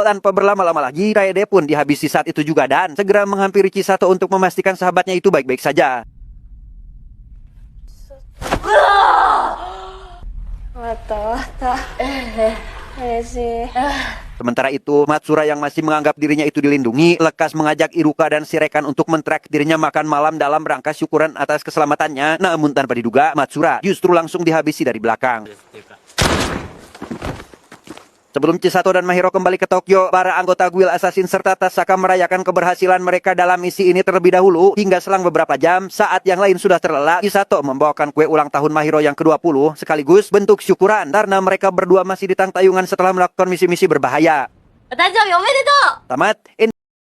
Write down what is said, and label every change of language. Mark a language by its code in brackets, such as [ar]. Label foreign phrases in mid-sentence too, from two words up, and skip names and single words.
[id] Tanpa berlama-lama lagi, Kaede pun dihabisi saat itu juga dan segera menghampiri Chisato untuk memastikan sahabatnya itu baik-baik saja. [ja] 終わった終わった嬉しい [id] Sementara itu, Matsura yang masih menganggap dirinya itu dilindungi, lekas mengajak Iruka dan Shirekan untuk mentrak dirinya makan malam dalam rangka syukuran atas keselamatannya. Namun tanpa diduga, Matsura justru langsung dihabisi dari belakang. Sebelum Chisato dan Mahiro kembali ke Tokyo, para anggota [en] guild assassin [id] serta Tasaka merayakan keberhasilan mereka dalam misi ini terlebih dahulu. Hingga selang beberapa jam, saat yang lain sudah terlelap, Chisato membawakan kue ulang tahun Mahiro yang ke-20 sekaligus bentuk syukuran karena mereka berdua masih ditang tayungan setelah melakukan misi-misi berbahaya. [ja] お誕生日おめでとう [id] Tamat.